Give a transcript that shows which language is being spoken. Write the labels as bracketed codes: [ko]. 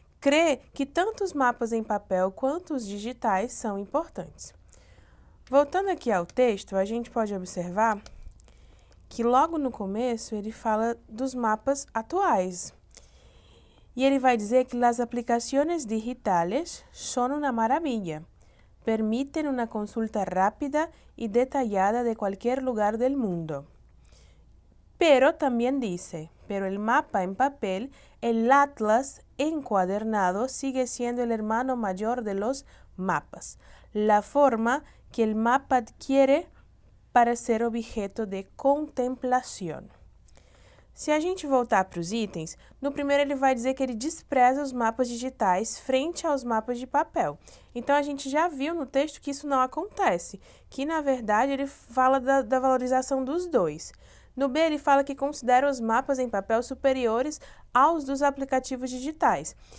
[pt] Crê que tanto os mapas em papel quanto os digitais são importantes. Voltando aqui ao texto, a gente pode observar que logo no começo ele fala dos mapas atuais. E ele vai dizer que as aplicações digitais são uma maravilha. [es] Permiten una consulta rápida y detallada de cualquier lugar del mundo. Pero también dice, pero el mapa en papel, el atlas encuadernado sigue siendo el hermano mayor de los mapas, la forma que el mapa adquiere para ser objeto de contemplação. [pt] Se a gente voltar para os itens, no primeiro ele vai dizer que ele despreza os mapas digitais frente aos mapas de papel. Então, a gente já viu no texto que isso não acontece, que, na verdade, ele fala da valorização dos dois. No B, ele fala que considera os mapas em papel superiores aos dos aplicativos digitais.